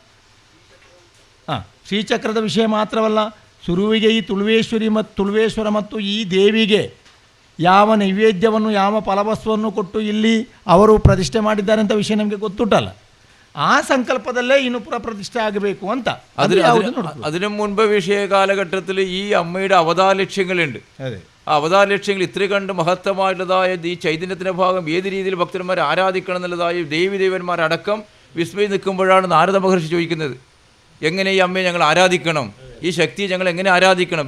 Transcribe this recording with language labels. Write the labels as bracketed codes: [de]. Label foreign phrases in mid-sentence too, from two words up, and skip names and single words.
[kn] ಶ್ರೀಚಕ್ರದ ವಿಷಯ ಮಾತ್ರವಲ್ಲ, ಸುರುವಿಗೆ ಈ ತುಳುವೇಶ್ವರ ಮತ್ತು ಈ ದೇವಿಗೆ ಯಾವ ನೈವೇದ್ಯವನ್ನು ಯಾವ ಫಲವಸ್ತುವನ್ನು ಕೊಟ್ಟು ಇಲ್ಲಿ ಅವರು ಪ್ರತಿಷ್ಠೆ ಮಾಡಿದ್ದಾರೆ ಅಂತ ವಿಷಯ ನಮಗೆ ಗೊತ್ತುಂಟಲ್ಲ. ಆ ಸಂಕಲ್ಪದಲ್ಲೇ ಇನ್ನು ಪ್ರತಿಷ್ಠೆ ಆಗಬೇಕು ಅಂತ. [ml] അതിനു മുൻപ് വിഷയ കാലഘട്ടത്തിൽ ഈ അമ്മയുടെ അവതാര ലക്ഷ്യങ്ങളുണ്ട്. അതെ, ആ അവതാര ലക്ഷ്യങ്ങൾ ഇത്ര കണ്ട് മഹത്തമായിട്ടുള്ളതായ ഈ ചൈതന്യത്തിൻ്റെ ഭാഗം ഏത് രീതിയിൽ ഭക്തന്മാർ ആരാധിക്കണം എന്നുള്ളതായ ദേവീദേവന്മാരടക്കം വിസ്മയം നിൽക്കുമ്പോഴാണ് നാരദ മഹർഷി ചോദിക്കുന്നത്, എങ്ങനെ ഈ അമ്മയെ ഞങ്ങൾ ആരാധിക്കണം, ഈ ശക്തിയെ ഞങ്ങൾ എങ്ങനെ ആരാധിക്കണം?